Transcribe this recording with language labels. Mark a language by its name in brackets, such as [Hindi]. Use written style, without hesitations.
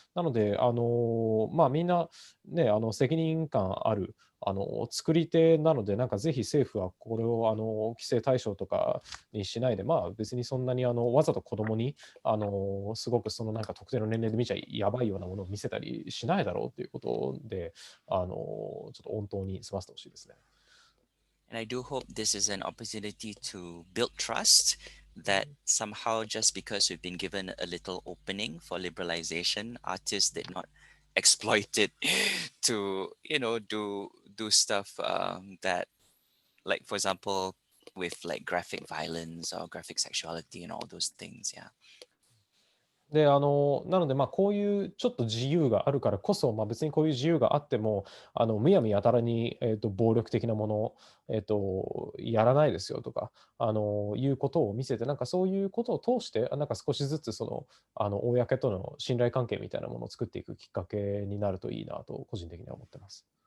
[Japanese] なので、みんな、ね、責任感ある、作り手なので、なんかぜひ政府はこれを規制対象とかにしないで、別にそんなにわざと子供にすごくそのなんか特定の年齢で見ちゃやばいようなものを見せたりしないだろうということで、ちょっと本当に済ませてほしいですね。 [English] And I do hope this is an opportunity to build trust that somehow just because we've been given a little opening for liberalization, artists did not exploit it to do stuff that, like, for example, with like graphic violence or graphic sexuality and all those things. Yeah. [Japanese] でなのでこういうちょっと自由があるからこそ、別にこういう自由があってもむやみやたらに、暴力的なもの、やらないですよとかいうことを見せて、なんかそういうことを通してなんか少しずつその公との信頼関係みたいなものを作っていくきっかけになるといいなと個人的には思ってます。